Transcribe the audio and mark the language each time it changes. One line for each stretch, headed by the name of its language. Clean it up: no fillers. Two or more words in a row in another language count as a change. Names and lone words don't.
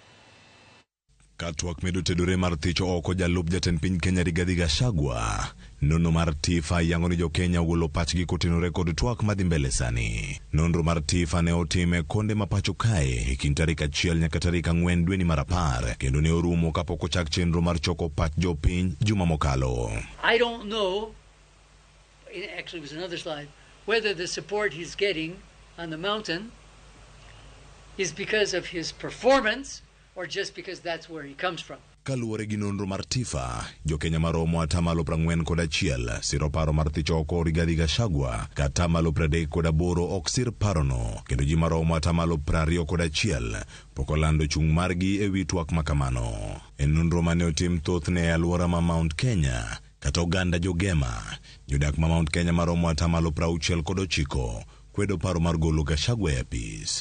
Luo (Kenya and Tanzania): Ka Twak medo tedore mar thicho oko Jalup Jatend Piny Kenya Rigathi Gachagua, nonro mar Tifa yango ni jo Kenya ogolo pachgi kotenore kod twak madhi mbele sani. Nonro mar Tifa ne otime konde ma pacho kae e kind tarik 1 nyaka tarik 4 dwe ni mar 10 kendo ne orumo kapok ochak chenro mar choko pach jo piny juma mokalo.
English: I don't know, actually it was another slide, whether the support he's getting on the mountain is because of his performance or just because that's where he comes from.
Luo (Kenya and Tanzania): Kaluwore gi nonro mar Tifa, jo Kenya maromo 41% siro paro mar thicho oko Rigathi Gachagua ka 38% ok sir parono kendo ji maromo 21% pok olando chung' margi e wi twak makamano. En nonro mane otim thothne e alwora ma Mount Kenya kata oganda jogema jodak ma Mount Kenya maromo 69% kwedo paro mar golo Gachagua e apis.